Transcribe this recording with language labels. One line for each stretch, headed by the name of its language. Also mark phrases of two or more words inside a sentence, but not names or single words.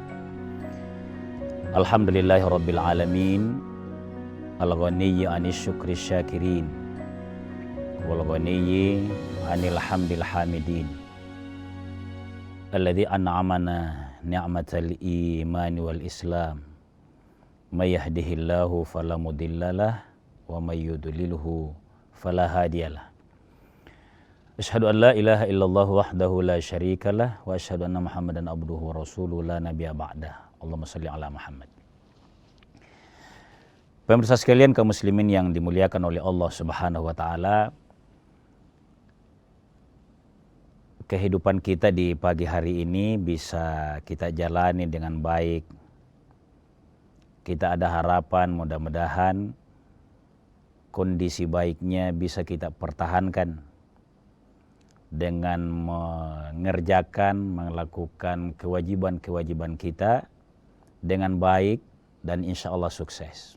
Arabic: الحمد لله رب العالمين. الغني عن شكر الشاكرين والغني عن حمد الحامدين. الذي أنعمنا نعمة الإيمان والإسلام. من يهده الله فلا مضل له ومن يضلل فلا هادي له. أشهد أن لا إله إلا الله وحده لا شريك له وأشهد أن محمدا عبده ورسوله لا نبي بعده. اللهم صل على محمد.
Indonesian: Pemirsa sekalian kaum muslimin yang dimuliakan oleh
Arabic: الله سبحانه وتعالى,
Indonesian: kehidupan kita di pagi hari ini bisa kita jalani dengan baik. Kita ada harapan mudah-mudahan kondisi baiknya bisa kita pertahankan dengan melakukan kewajiban-kewajiban kita dengan baik dan
Arabic: إن شاء الله
Indonesian: sukses.